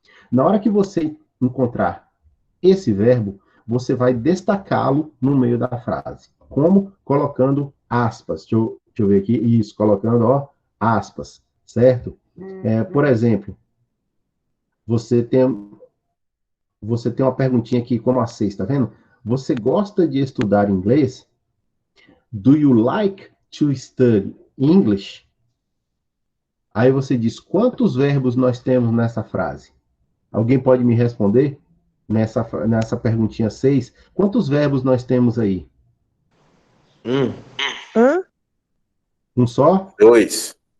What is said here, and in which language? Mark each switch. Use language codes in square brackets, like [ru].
[pt] Na hora que você encontrar esse verbo, você vai destacá-lo no meio da frase. Como? Colocando aspas. Deixa eu ver aqui. Isso, colocando, ó, aspas, certo? Por exemplo, você tem uma perguntinha aqui, como a 6, tá vendo? Você gosta de estudar inglês? [en] Do you like to study English? [pt] Aí você diz, quantos verbos nós temos nessa frase? Alguém pode me responder? Nessa perguntinha 6, quantos verbos nós temos aí? Um só? Dois.